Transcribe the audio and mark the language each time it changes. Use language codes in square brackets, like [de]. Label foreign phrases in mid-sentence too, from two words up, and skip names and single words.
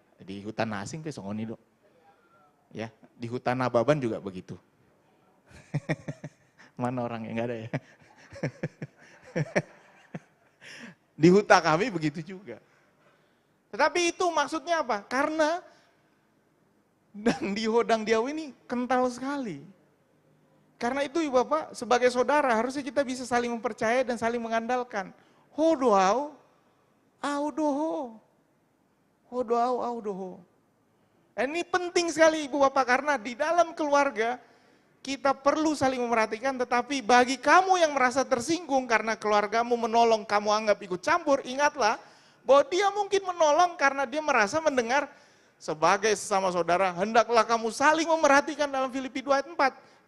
[bbc] Di hutan asing ke songoni dok. [id] Ya, di hutan Nababan juga begitu. Mana orang yang nggak ada ya? Di hutan kami begitu juga. Tetapi itu maksudnya apa? Karena [bbc] dang diau [id] ini kental sekali. Karena itu Ibu Bapak sebagai saudara harusnya kita bisa saling mempercayai dan saling mengandalkan. [bbc] Hodoau, audoho. Hodoau, audoho. [id] Ini penting sekali Ibu Bapak karena di dalam keluarga kita perlu saling memperhatikan, tetapi bagi kamu yang merasa tersinggung karena keluargamu menolong, kamu anggap ikut campur, ingatlah bahwa dia mungkin menolong karena dia merasa mendengar sebagai sesama saudara, hendaklah kamu saling memerhatikan dalam Filipi 2 ayat 4.